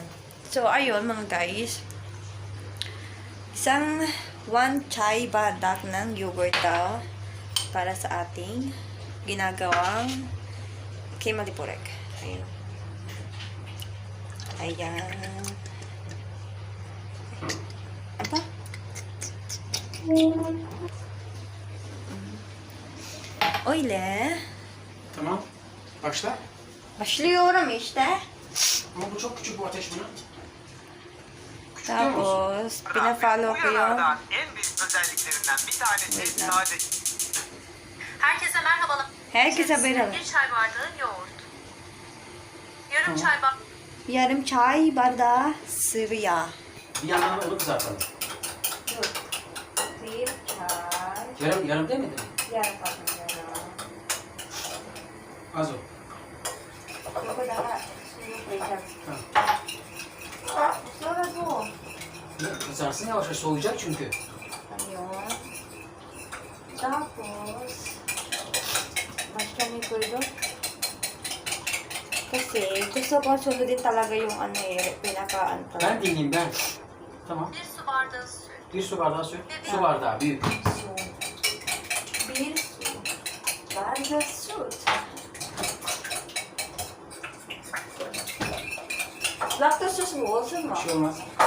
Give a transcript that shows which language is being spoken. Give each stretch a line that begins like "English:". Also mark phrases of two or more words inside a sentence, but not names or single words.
Filipino: So, ayun mga guys. Isang 1
Turkish: chai badak
Filipino: ng yogurt daw para sa ating ginagawang kimalipurek. Ayan. Ayan.
Turkish: Apa? Öyle. Tamam. Başla. Başlıyorum işte. Ama bu çok küçük bu ateş buna.
Filipino: Tapos, pinafollow ko yung...
Turkish: Uyarılardan en büyük özelliklerinden bir tanesi
Filipino: Wait lang.
Turkish: sade. Herkese merhabalar. Herkese İçerisine merhaba. Bir çay bardağı yoğurt. Yarım çay bardağı Yarım çay bardağı sıvı yağ. Bir yandan da onu kızartalım. Dur. Bir çay. Yarım demedin mi? Yarım bardak. Az o. Yok, daha suyu koyacağım. Tamam. Sonra bu. Kızarsın yavaş yavaş soğuyacak çünkü.
Filipino: Ayun. Tapos,
Turkish: başka ne koydum?
Filipino: Kasi gusto ko sundin talaga yung pinakaan to.
Turkish: Ben dinleyeyim ben. Tamam. bir su bardağı süt. Bir su bardağı süt. Su bardağı büyük. Su. Bir su. Bardağı süt. Laktozsuz mu? Olsun mu? Bir şey olmaz.